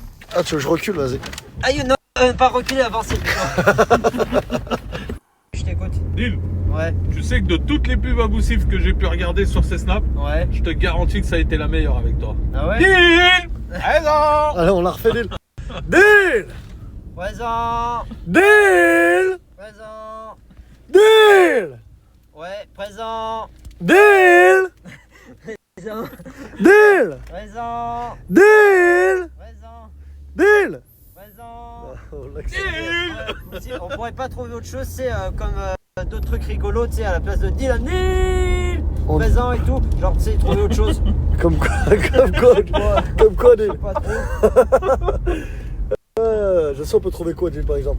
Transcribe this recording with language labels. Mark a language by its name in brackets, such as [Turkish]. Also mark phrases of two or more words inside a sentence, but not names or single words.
[French] Ah, tu veux que je recule, vas-y. Aïe non, pas reculer, avancer plutôt. Je t'écoute. Dil, Ouais, tu sais que de toutes les pubs abousives que j'ai pu regarder sur ces snaps, ouais. je te garantis que ça a été la meilleure avec toi. Ah ouais? Dil, présent. Allez, on l'a refait, Dil. Dil Présent. Dil Présent. Dil Ouais, présent. Dil Présent. Dil Présent. Dil Présent. Dil Présent. Wallah, que Ouais, si on pourrait pas trouver autre chose, c'est comme d'autres trucs rigolos, tu sais, à la place de Dylan, Nil, On- présent et tout. Genre, tu sais, trouver autre chose. Comme quoi, Dil. Pas trop. Je sais, on peut trouver quoi, Dil, par exemple.